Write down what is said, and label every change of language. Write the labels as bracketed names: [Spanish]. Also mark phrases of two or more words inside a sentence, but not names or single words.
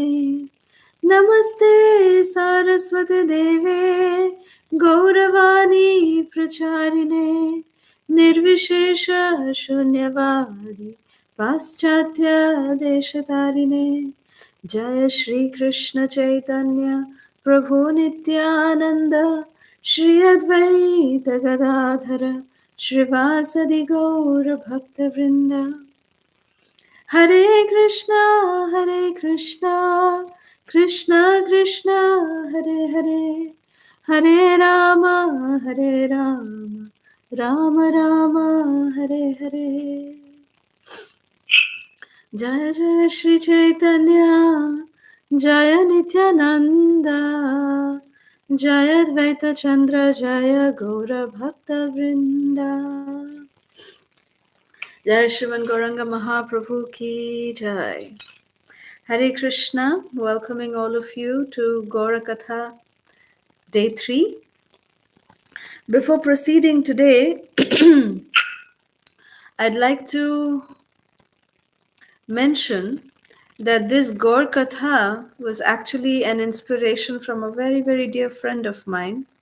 [Sanskrit] नमस्ते सारस्वती देवे गौरवाणी प्रचारिणे निर्विशेष शून्यवादी पाश्चात्य देशतारिणे। जय श्री कृष्ण चैतन्य प्रभु नित्यानंद श्री अद्वैत गदाधर श्रीवासदि गौर भक्तवृंद। हरे कृष्णा कृष्णा कृष्णा हरे हरे, हरे राम राम राम हरे हरे। जय जय श्री चैतन्य जय नित्यानंद जय अद्वैत चंद्र जय गौर भक्त वृंदा। जय श्रीमन गौरंगा महाप्रभु की जय। [English] Hare Krishna, welcoming all of you to Gaura Katha Day 3. Before proceeding today, I'd like to mention that this Gaur Katha was actually an inspiration from a very, very dear friend of mine.